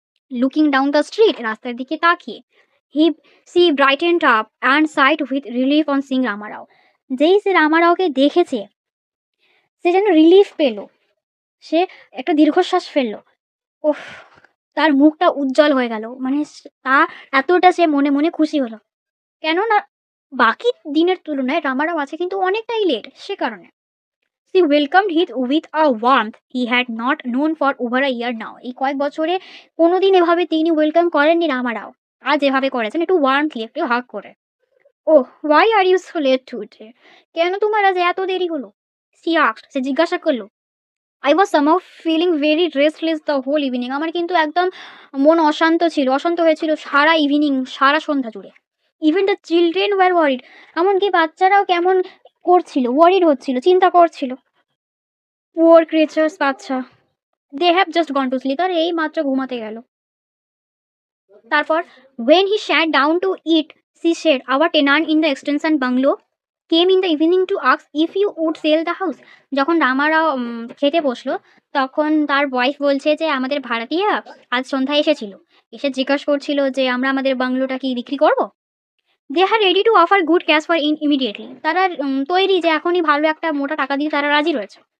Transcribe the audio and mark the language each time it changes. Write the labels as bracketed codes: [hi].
[en] looking down the street, [bn] রাস্তার দিকে তাকিয়ে। [en] he she brightened up and sighed with relief on seeing Ramarao, [bn] যেই সে রামারাওকে দেখেছে সে যেন রিলিফ পেল, সে একটা দীর্ঘশ্বাস ফেললো। ওফ, তার মুখটা উজ্জ্বল হয়ে গেল, মানে তা এতটা সে মনে মনে খুশি হলো। কেননা বাকি দিনের তুলনায় রামারাও আছে কিন্তু অনেকটাই লেট, সে কারণে। [en] She welcomed him with a warmth he had not known for over a year now. [bn] এই কয়েক বছরে কোনোদিন এভাবে তিনি ওয়েলকাম করেননি রামারাও, আজ এভাবে করেছেন, একটু ওয়ার্মথলি, একটু হাগ করে। [en] oh, why are you so late today, [bn] কেন তোমার আজ এত দেরি হলো? [en] she asked, [bn] সে জিজ্ঞাসা করলো। [en] I was somehow feeling very restless the whole evening, [bn] আমার কিন্তু একদম মন অশান্ত হয়েছিল সারা ইভিনিং, সারা সন্ধ্যা জুড়ে। [en] even the children were worried, [bn] এমনকি বাচ্চারাও কেমন করছিল, ওয়ারিড হচ্ছিল, চিন্তা করছিল। [en] poor creatures, বাচ্চা, they have just gone to sleep, [bn] আর এই মাত্র ঘুমাতে গেল। [en] তারপর when he sat down to eat, she said, our tenant in the extension bungalow came in the evening to ask if you would sell the house. [bn] যখন রামারা খেতে বসলো, তখন তার ওয়াইফ বলছে যে আমাদের ভাড়াটিয়া আজ সন্ধ্যায় এসেছিল, এসে জিজ্ঞাসা করছিল যে আমরা আমাদের বাংলোটা কি বিক্রি করব। [en] they are ready to offer good cash for immediately, [bn] তারা তৈরি যে এখনই ভালো একটা মোটা টাকা দিয়ে তারা রাজি রয়েছে।